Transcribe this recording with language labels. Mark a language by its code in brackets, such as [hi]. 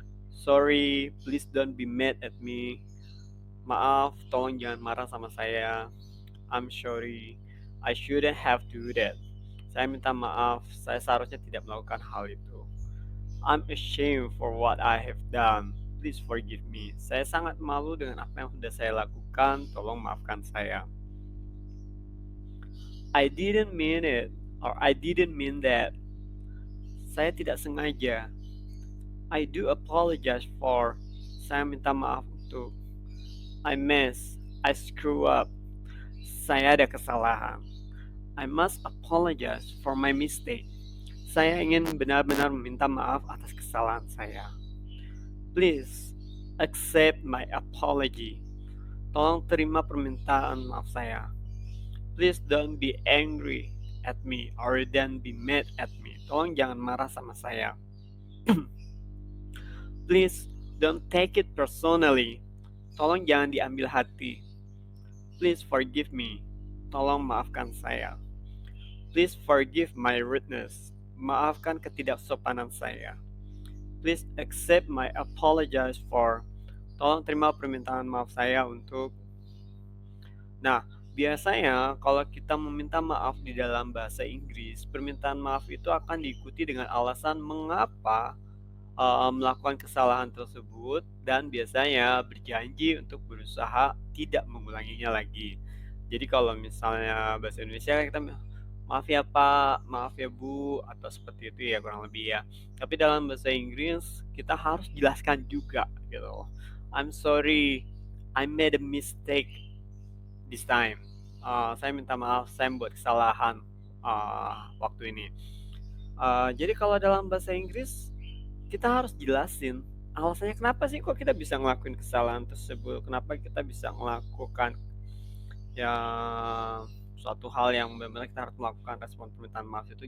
[en] Sorry, please don't be mad at me. [id] Maaf, tolong jangan marah sama saya. [en] I'm sorry, I shouldn't have to do that. [id] Saya minta maaf, saya seharusnya tidak melakukan hal itu. [en] I'm ashamed for what I have done. Please forgive me. [id] Saya sangat malu dengan apa yang sudah saya lakukan. Tolong maafkan saya. [en] I didn't mean it, or I didn't mean that. [id] Saya tidak sengaja. [en] I do apologize for. [id] Saya minta maaf untuk. [en] I mess. I screw up. [id] Saya ada kesalahan. [en] I must apologize for my mistake. [id] Saya ingin benar-benar meminta maaf atas kesalahan saya. [en] Please accept my apology. [id] Tolong terima permintaan maaf saya. [en] Please don't be angry at me or don't be mad at me. [id] Tolong jangan marah sama saya. [en] Please don't take it personally. [id] Tolong jangan diambil hati. [en] Please forgive me. [id] Tolong maafkan saya. [en] Please forgive my rudeness. [id] Maafkan ketidaksopanan saya. [en] Please accept my apologize for. [id] Tolong terima permintaan maaf saya untuk. Nah, biasanya kalau kita meminta maaf di dalam bahasa Inggris, permintaan maaf itu akan diikuti dengan alasan mengapa melakukan kesalahan tersebut dan biasanya berjanji untuk berusaha tidak mengulanginya lagi. Jadi kalau misalnya bahasa Indonesia kita maaf ya Pak, maaf ya Bu, atau seperti itu ya kurang lebih ya. Tapi dalam bahasa Inggris kita harus jelaskan juga gitu. [en] I'm sorry, I made a mistake this time. [id] Saya minta maaf, saya membuat kesalahan waktu ini. Jadi kalau dalam bahasa Inggris kita harus jelasin alasannya kenapa sih kok kita bisa ngelakuin kesalahan tersebut, kenapa kita bisa melakukan ya suatu hal yang benar-benar kita harus melakukan respon permintaan maaf itu.